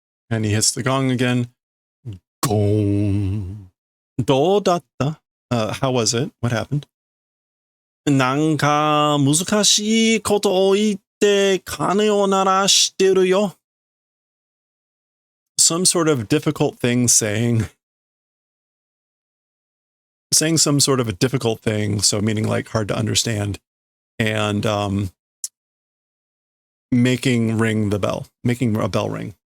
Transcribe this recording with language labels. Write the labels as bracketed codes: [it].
[en] And he hits the gong again. Gong. [ja] Do datta. [en] How was it? What happened? [ja] なんか難しいことを言って鐘を鳴らしてるよ. [en] Some sort of difficult thing saying some sort of a difficult thing, so meaning like hard to understand, and making a bell ring.